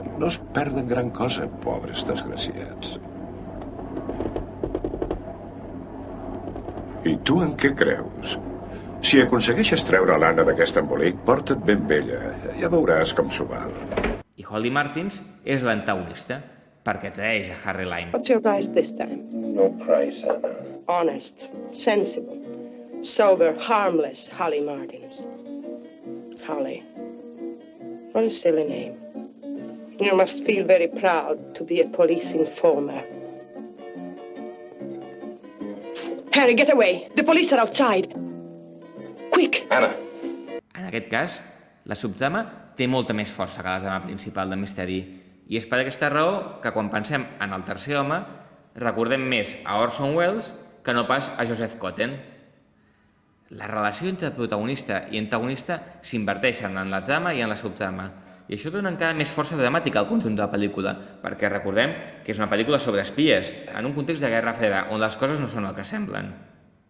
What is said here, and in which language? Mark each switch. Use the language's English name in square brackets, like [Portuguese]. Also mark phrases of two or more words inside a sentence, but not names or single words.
[Catalan] No es perden gran cosa, pobres desgraciats. I tu en què creus? Si aconsegueixes treure l'Anna d'aquest embolic, porta't ben vella. Ja veuràs com s'ho val. I Holly Martins és l'antagonista, perquè traeix a Harry Lime. [English] What's your price this time? No price, Anna. Honest, sensible, sober, harmless Holly Martins. Holly. What a silly name. You must feel very proud to be a police informer. Harry, get away! The police are outside! Quick! Anna. [Catalan] En aquest cas, la subtrama té molta més força que la trama principal del misteri, i és per aquesta raó que quan pensem en el tercer home, recordem més a Orson Welles que no pas a Joseph Cotten. La relació entre protagonista i antagonista s'inverteixen en la trama i en la subtrama, i això dona encara més força dramàtica al conjunt de la pel·lícula, perquè recordem que és una pel·lícula sobre espies, en un context de Guerra Freda, on les coses no són el que semblen.